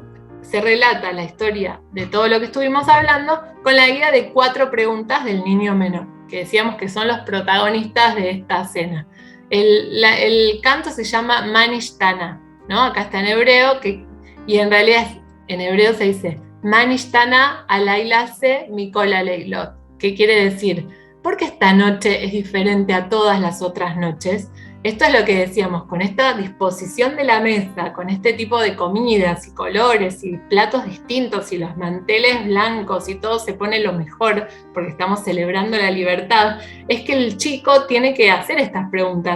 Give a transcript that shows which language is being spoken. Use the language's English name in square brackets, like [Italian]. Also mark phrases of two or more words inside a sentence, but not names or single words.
[Spanish] Se relata la historia de todo lo que estuvimos hablando con la guía de 4 preguntas del niño menor, que decíamos que son los protagonistas de esta cena. El canto se llama Manishtana, ¿no? Acá está en hebreo, y en realidad en hebreo se dice [Hebrew] מה נשתנה הלילה הזה מכל הלילות, [Spanish] que quiere decir, ¿por qué esta noche es diferente a todas las otras noches? Esto es lo que decíamos, con esta disposición de la mesa, con este tipo de comidas y colores y platos distintos y los manteles blancos y todo se pone lo mejor porque estamos celebrando la libertad, es que el chico tiene que hacer estas preguntas.